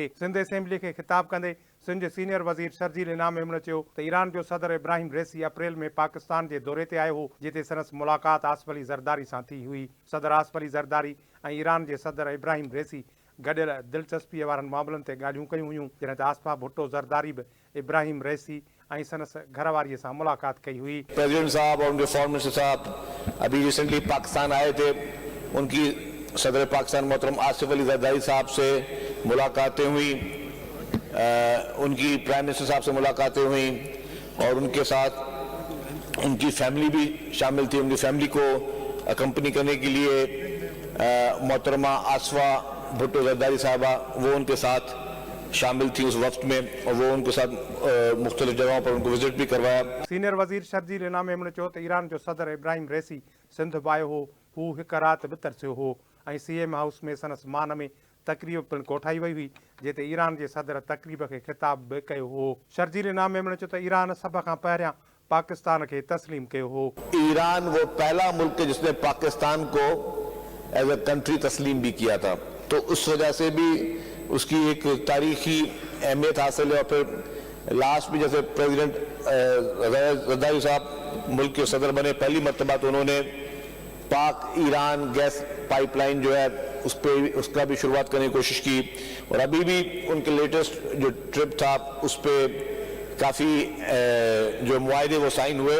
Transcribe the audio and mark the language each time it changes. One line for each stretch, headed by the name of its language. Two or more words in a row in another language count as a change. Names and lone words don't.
Sindhi: सिंध असेंबली खे ख़िताब कंदे सिंध जे सीनियर वज़ीर शर्जील इनाम मेमण चयो त ईरान जो सदर इब्राहिम रेसी अप्रैल में पाकिस्तान जे दौरे ते आयो हो, जिते संदसि मुलाक़ात आसिफ अली ज़रदारी सां थी हुई। सदर आसिफ अली ज़रदारी ऐं ईरान जे सदर इब्राहिम रेसी गॾियल दिलचस्पीअ वारनि मामलनि ते ॻाल्हियूं कयूं हुयूं, जॾहिं त आसफा भुट्टो ज़रदारी बि इब्राहिम रेसी ऐं संदसि घरवारीअ सां मुलाक़ात कई हुई।
Urdu: پریزیڈنٹ صاحب اور ان کے
English: foreign minister
Urdu: صاحب ابھی ریسنٹلی پاکستان آئے تھے، ان کی صدر پاکستان محترم آصف علی زرداری صاحب سے ملاقاتیں ہوئی، ان کی
English: prime minister
Urdu: صاحب سے ملاقاتیں ہوئی اور ان کے ساتھ ان کی فیملی بھی شامل تھی. ان کی فیملی کو اکمپنی کرنے کے لیے محترمہ آصفہ بھٹو زرداری صاحبہ وہ ان کے ساتھ شامل تھی اس وقت میں، اور وہ ان کے ساتھ مختلف جگہوں پر ان کو وزٹ بھی کروایا.
Sindhi: सीनियर वज़ीर शर्जील इनाम मेमण चयो त ईरान जो सदर इब्राहिम रेसी सिंध बि आयो हो, हू हिकु राति बि तरसियो हो ऐं CM हाउस में संदसि मान में तक़रीब पिणु कोठाई वई हुई, जिते ईरान जे सदर तक़रीब खे ख़िताब बि कयो हो। शर्जील इनाम मेमण चयो त ईरान सभ खां पहिरियां पाकिस्तान के तस्लीम कयो हो।
Urdu: ایران وہ پہلا ملک ہے جس نے پاکستان کو
English: as a country
Urdu: تسلیم بھی کیا تھا، تو اس وجہ سے بھی اس کی ایک تاریخی اہمیت حاصل ہے. اور پھر لاسٹ میں جیسے پریزیڈنٹ زرداری صاحب ملک کے صدر بنے، پہلی مرتبہ تو انہوں نے پاک ایران گیس پائپ لائن جو ہے اس کا بھی شروعات کرنے کی کوشش کی، اور ابھی بھی ان کے لیٹسٹ جو ٹرپ تھا اس پر کافی جو معاہدے وہ سائن ہوئے.